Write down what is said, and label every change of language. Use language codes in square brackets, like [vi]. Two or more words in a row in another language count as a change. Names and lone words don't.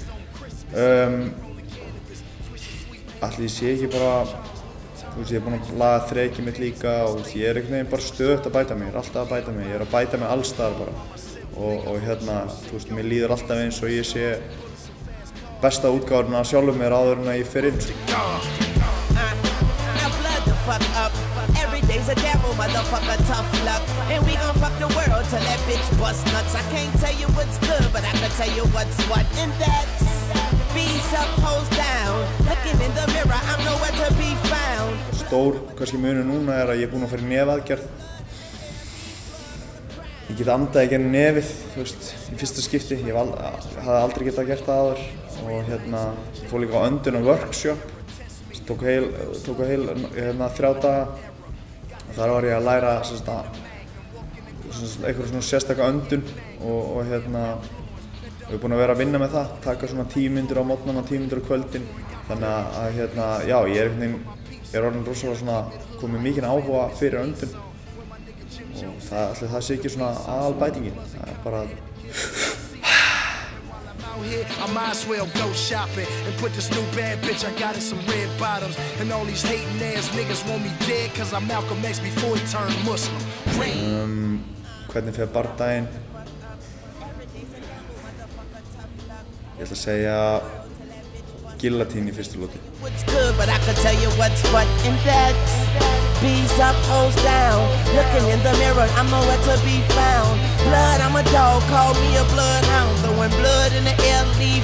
[is] Ætli ég sé ekki bara, þú veist, ég er búinn að laga þrekið mitt líka og þú veist, ég er einhvern veginn bara stöðugt að bæta mig, ég er alltaf að bæta mig, ég er að bæta mig alls staðar bara. Og hérna, þú veist, mér líður alltaf eins og ég sé besta útgáfurinn af sjálfum mér áður en að ég fer inn. [en] Fuck up. Every day's a gamble, motherfucker, tough luck. And we gon' fuck the world till that bitch bust nuts. I can't tell you what's good, but I can tell you what's what. And that's B's up, hoes down. Looking in the mirror, I'm nowhere to be found. [is] Stór, kannski munur núna er að ég er búinn að fara í nefaðgerð. Ég get andað í gegnum nefið, þú veist, í fyrsta skipti. Ég hafði aldrei getað gert það áður. Og hérna, ég fór líka á öndun workshop. Tók heil 3 daga og þar var ég að læra eitthvað svona sérstaka öndun og hérna ég er búinn að vera að vinna með það, taka svona 10 mínútur á morgnana, 10 mínútur á kvöldin þannig að hérna, já, ég er orðinn rosalega svona komið mikinn áhuga fyrir öndun og það sé ekki svona aðalbætingin, það er bara [en] I might as well go shopping and put this new bad bitch I got in some red bottoms. And all these hating ass niggas want me dead cause I'm Malcolm X before he turned Muslim. [is] Hvernig fer bardaginn? Ég ætla að segja gillatinn í fyrstu lotu. [en] What's good, but I can tell you what's what. And that's B's up, hoes down. Looking in the mirror, I'm nowhere to be found. Blood, I'm a dog, call me a bloodhound. Throwing blood in the air,